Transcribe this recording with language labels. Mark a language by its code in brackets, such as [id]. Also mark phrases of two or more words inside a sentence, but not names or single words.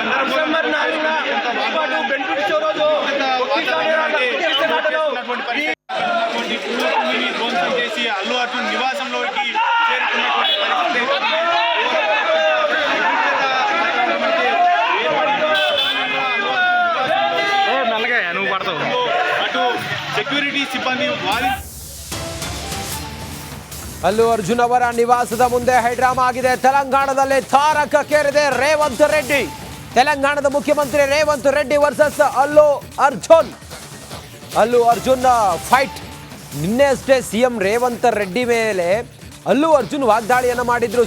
[te] ధ్వంసం చేసి అల్లు అర్జున్ నివాసంలోకి చేరుకున్నటువంటి అటు సెక్యూరిటీ సిబ్బంది [kn] ಅಲ್ಲು ಅರ್ಜುನ್ ಅವರ ನಿವಾಸದ ಮುಂದೆ ಹೈಡ್ರಾಮಾ ಆಗಿದೆ. ತೆಲಂಗಾಣದಲ್ಲಿ ತಾರಕಕ್ಕೇರಿದೆ ರೇವಂತ್ ರೆಡ್ಡಿ. ತೆಲಂಗಾಣದ ಮುಖ್ಯಮಂತ್ರಿ ರೇವಂತ್ ರೆಡ್ಡಿ ವರ್ಸಸ್ ಅಲ್ಲು ಅರ್ಜುನ್ ಫೈಟ್. ನಿನ್ನೆ ಅಷ್ಟೇ ಸಿಎಂ ರೇವಂತ್ ರೆಡ್ಡಿ ಮೇಲೆ ಅಲ್ಲು ಅರ್ಜುನ್ ವಾಗ್ದಾಳಿಯನ್ನು ಮಾಡಿದ್ರು.